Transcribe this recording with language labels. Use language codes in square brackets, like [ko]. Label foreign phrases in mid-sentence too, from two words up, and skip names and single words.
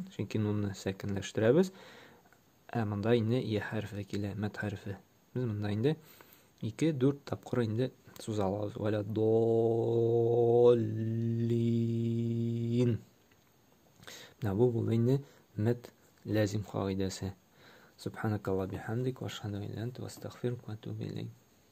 [tt] Чөнки нунны сәкенләштерәбез. Монда инде я хәрефе килә, мәт хәрефе. Без монда инде 2-4 тапкыр инде суза алабыз. [ar] ولا الضالين. [tt] Бу булды инде мәт ләзим кагыйдәсе. [ar] سبحانك اللهم بحمدك وأشهد أن لا إله إلا أنت وأستغفرك وأتوب إليك.